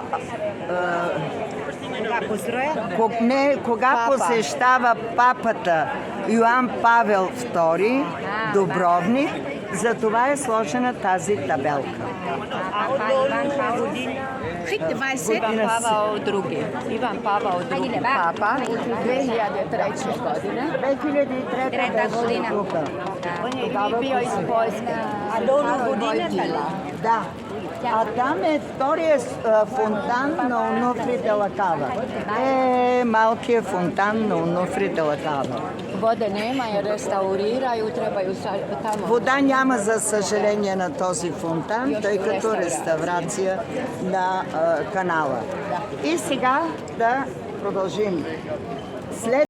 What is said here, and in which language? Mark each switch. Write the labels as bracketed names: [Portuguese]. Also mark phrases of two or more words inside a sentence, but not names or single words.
[Bulgarian] Кога посещава папата Йоан Павел II Дубровник, за това е сложена тази табелка. Иван Павел II. Иван Павел II. Папа 2003 godine. 2003 година. [Croatian] On je bio iz Poljske. A do Vojtila. [Bulgarian] Да. А там е втория фонтан на Онуфри де ла Кава. Малкият фонтан на Онуфри де ла Кава. [Croatian] Vode nema jer restauriraju, trebaju tamo... [Bulgarian] Вода няма, за съжаление, на този фонтан, тъй като реставрация на канала. И сега да продължим. След